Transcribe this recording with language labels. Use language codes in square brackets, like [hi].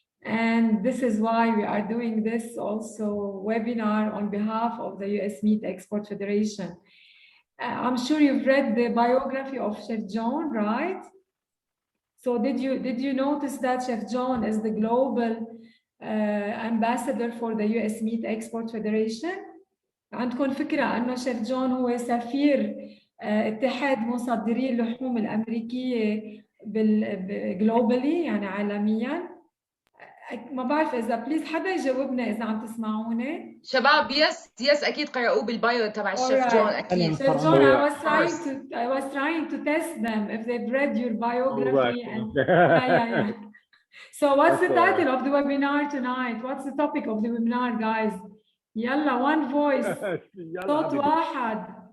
[en] And this is why we are doing this also webinar on behalf of the US Meat Export Federation. I'm sure you've read the biography of Chef John, right? So did you notice that Chef John is the global ambassador for the US Meat Export Federation? [ar] عندكم فكرة أنه شيف جون هو سفير اتحاد مصدري اللحوم الأمريكية [en] globally [ar] يعني عالميا؟ ما بعرف إذا بليز حدا يجاوبنا إذا عم تسمعوني. شباب يس أكيد قرأوه بالبايو تبع الشيف جون أكيد. [en] Chef John, I was trying to test them if they've read your biography. And, So what's the title of the webinar tonight? What's the topic of the webinar, guys? [ar] يلا [en] one voice. [ar] صوت واحد.